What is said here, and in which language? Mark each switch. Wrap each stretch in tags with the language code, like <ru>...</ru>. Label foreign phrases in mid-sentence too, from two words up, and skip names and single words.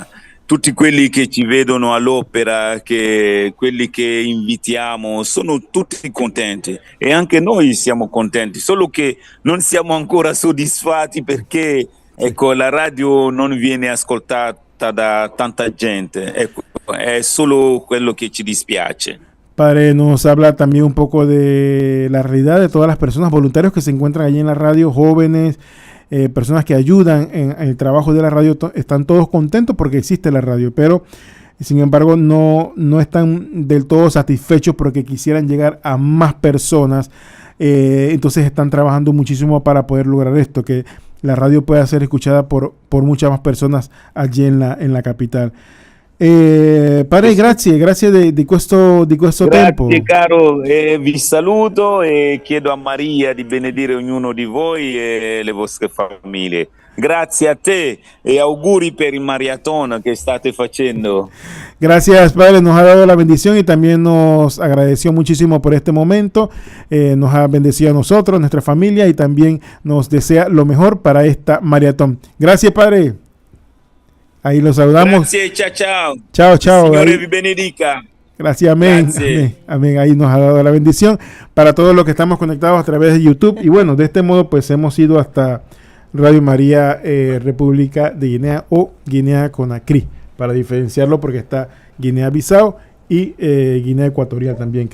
<it>Tutti quelli che ci vedono all'opera, quelli che invitiamo, sono tutti contenti e anche noi siamo contenti, solo che non siamo ancora soddisfatti perché la radio non viene ascoltata da tanta gente, è solo quello che ci dispiace.</it> <es>Padre, nos habla también un poco de la realidad de todas las personas, voluntarios que se encuentran allí en la radio, jóvenes, personas que ayudan en el trabajo de la radio. Están todos contentos porque existe la radio, pero sin embargo no están del todo satisfechos porque quisieran llegar a más personas. Entonces están trabajando muchísimo para poder lograr esto, que la radio pueda ser escuchada por muchas más personas allí en la capital.</es> <it>Padre, grazie di questo tempo. Grazie caro, vi saluto e chiedo a Maria di benedire ognuno di voi e le vostre famiglie. Grazie a te e auguri per il maratón que state facendo.</it> <es>Gracias, Padre, nos ha dado la bendición y también nos agradeció muchísimo por este momento. Nos ha bendecido a nosotros, nuestra familia, y también nos desea lo mejor para esta maratón. Gracias, Padre. Ahí los saludamos.</es> <it>Grazie, ciao.</it> <es>Chao.</es> <it>Signore vi benedica.</it> <es>Gracias, amén. Amén. Ahí nos ha dado la bendición para todos los que estamos conectados a través de YouTube. Y bueno, de este modo pues hemos ido hasta Radio María República de Guinea o Guinea Conakry, para diferenciarlo, porque está Guinea-Bissau y Guinea Ecuatorial también.</es>